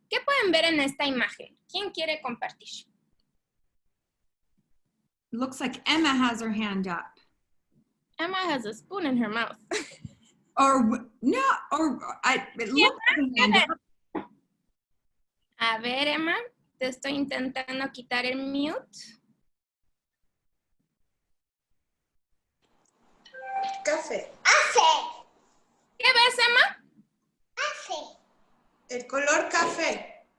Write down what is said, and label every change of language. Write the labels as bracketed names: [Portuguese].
[Spanish] ¿Qué pueden ver en esta imagen? ¿Quién quiere compartir? [English] Looks like Emma has her hand up. Emma has a spoon in her mouth. Or no, or it looks like a hand up. [Spanish] A ver, Emma, te estoy intentando quitar el mute. Café. ¿Qué ves, Emma? El color café.